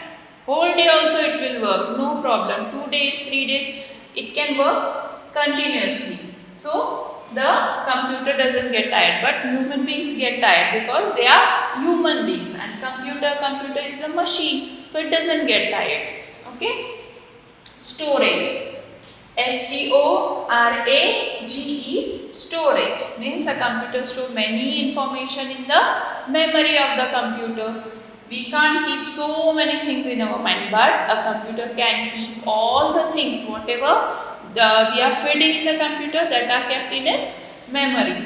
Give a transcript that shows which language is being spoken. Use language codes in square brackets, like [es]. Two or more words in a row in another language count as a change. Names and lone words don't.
[en] Whole day also it will work, no problem. 2 days, 3 days, it can work continuously. So the computer doesn't get tired, but human beings get tired because they are human beings and computer is a machine, so it doesn't get tired. Okay. Storage. S-T-O-R-A-G-E, storage means a computer store many information in the memory of the computer. We can't keep so many things in our mind, but a computer can keep all the things, whatever we are feeding in the computer, that are kept in its memory.